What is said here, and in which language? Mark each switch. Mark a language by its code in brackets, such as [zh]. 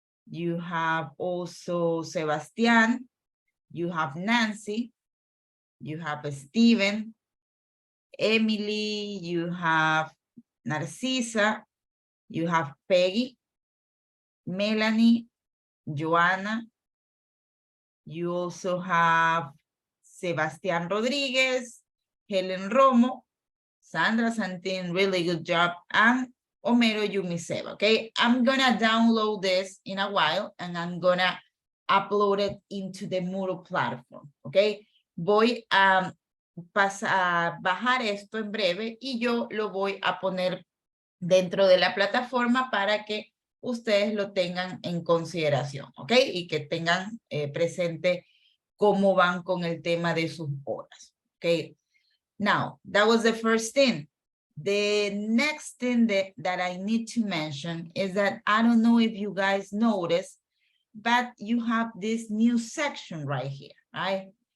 [en] You have also Sebastián, you have Nancy, you have Steven, Emily, you have Narcisa, you have Peggy, Melanie, Joanna, you also have Sebastián Rodríguez, Helen Romo, Sandra Santin, really good job, and Homero Yumiseva, okay? I'm gonna download this in a while and I'm gonna upload it into the Moodle platform, okay? [es] Voy a bajar esto en breve y yo lo voy a poner dentro de la plataforma para que ustedes lo tengan en consideración, ¿ok? Y que tengan presente cómo van con el tema de sus horas, ¿ok? [en] Now, that was the first thing. The next thing that I need to mention is that I don't know if you guys noticed, but you have this new section right here, right?